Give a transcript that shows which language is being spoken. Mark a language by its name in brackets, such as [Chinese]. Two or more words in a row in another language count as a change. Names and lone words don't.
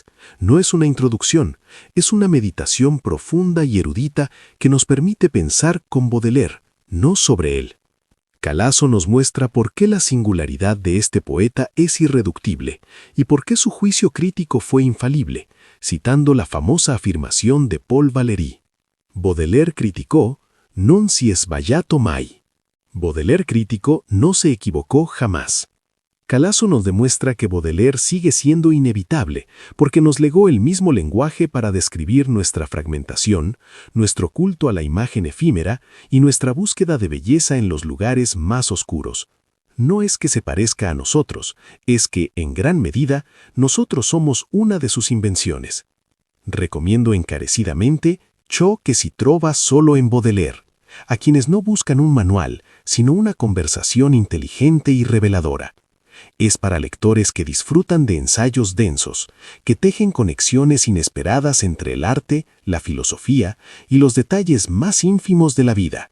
[Spanish] No es una introducción, es una meditación profunda y erudita que nos permite pensar con Baudelaire, no sobre él. Calasso nos muestra por qué la singularidad de este poeta es irreductible y por qué su juicio crítico fue infalible, citando la famosa afirmación de Paul Valéry. [Italian] Baudelaire criticó, non si è sbagliato mai. [Spanish] Baudelaire crítico no se equivocó jamás. Calasso nos demuestra que Baudelaire sigue siendo inevitable porque nos legó el mismo lenguaje para describir nuestra fragmentación, nuestro culto a la imagen efímera y nuestra búsqueda de belleza en los lugares más oscuros. No es que se parezca a nosotros, es que, en gran medida, nosotros somos una de sus invenciones. Recomiendo encarecidamente Ciò che si trova solo en Baudelaire, a quienes no buscan un manual, sino una conversación inteligente y reveladora. Es para lectores que disfrutan de ensayos densos, que tejen conexiones inesperadas entre el arte, la filosofía y los detalles más ínfimos de la vida.